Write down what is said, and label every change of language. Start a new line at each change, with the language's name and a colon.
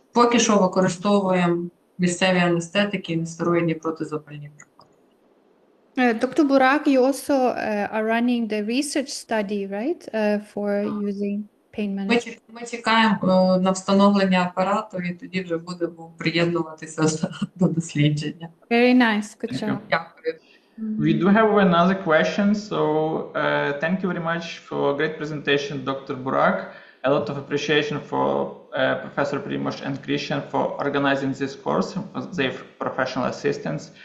Ukrainian: Поки що використовуємо місцеві анестетики і нестероїдні протизапальні препарати.
English: Dr. Burak, you also are running the research study, right, for using pain management?
Ukrainian: Ми чекаємо на встановлення апарату і тоді вже будемо приєднуватися до дослідження.
English: Very nice. Good job.
Ukrainian: Дякую.
English: We do have another question. So thank you very much for a great presentation, Dr. Burak. A lot of appreciation for Professor Primož and Christian for organizing this course, for their professional assistance.